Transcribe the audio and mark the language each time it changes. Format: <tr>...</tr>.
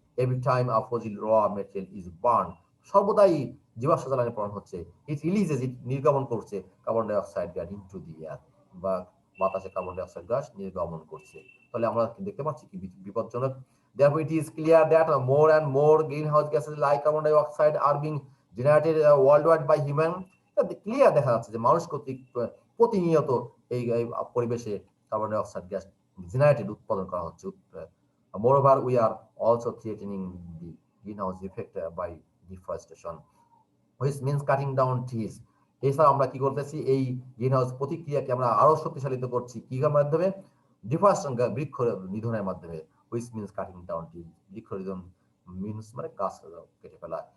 <en>Every time a fossil raw material is burned,</en> <bn>সর্বদাই জীবাশ্ম জ্বালানি পোড়ানো হচ্ছে।</bn> <en>It releases,</en> <bn>নির্গমন করছে carbon die oxide gas</bn> <en>into the air,</en> <bn>বা বাতাসে কার্বন ডাই অক্সাইড গ্যাস নির্গমন করছে। তাহলে আমরা দেখতে পাচ্ছি কি বিপজ্জনক।</bn> <en>Therefore, it is clear that more and more greenhouse gases like carbon dioxide are being generated worldwide by human.</en> <bn>Clear দেখা যাচ্ছে যে মানুষ কর্তৃক প্রতিনিয়ত এই পরিবেশে carbon die oxide gas generated, উৎপাদন করা হচ্ছে।</bn> <en>Moreover, we are also threatening the greenhouse effect by deforestation, which means cutting down trees.</en> <bn>এছাড়া আমরা কি করতেছি, এই গ্রিনহাউস প্রতিক্রিয়াকে আমরা আরো শক্তিশালিত করছি কিভাবে মাধ্যমে, ডিফরেস্টেশন, বৃক্ষ নিধনের মাধ্যমে,</bn> <en>which means cutting down trees.</en> <bn>বৃক্ষ নিধন means মানে গাছ কেটে ফেলা।</bn>